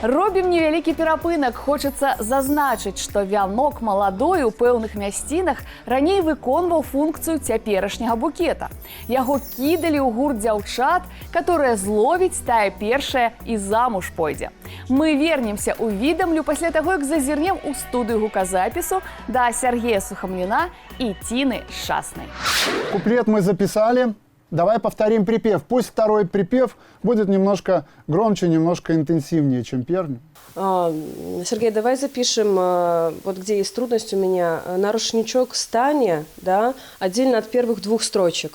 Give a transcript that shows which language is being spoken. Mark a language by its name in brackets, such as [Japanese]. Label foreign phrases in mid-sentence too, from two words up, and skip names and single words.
[Belarusian] Робім невялікі перапынак. Хочацца зазначыць, што вянок маладой у пэўных мясцінах раней выконваў функцыю цяперашняга букета. Яго кідалі ў гурт дзяўчат, которая зловіць, тая першая і замуж пойдзе. Мы вернемся ў Відамлю пасля таго, як зазірнем у студыю гуказапісу да Сергея Сухомлина і Тіны Шчаснай. [Russian] Куплет мы записали. Давай повторим припев. Пусть второй припев будет немножко громче, немножко интенсивнее, чем первый. Сергей, давай запишем, вот где есть трудность у меня, на рушничок «Стане», да, отдельно от первых 2 строчек.